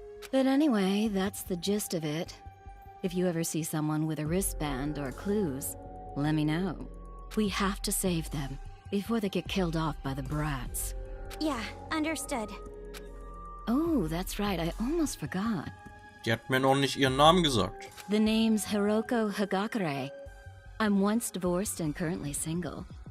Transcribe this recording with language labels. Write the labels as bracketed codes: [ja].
[en] But anyway, that's the gist of it. If you ever see someone with a wristband or clues, let me know. We have to save them before they get killed off by the brats. Yeah, understood. Oh, that's right, I almost forgot. [de] Die hat mir noch nicht ihren Namen gesagt. [en] The name's Hiroko Hagakure. I'm once divorced and currently single.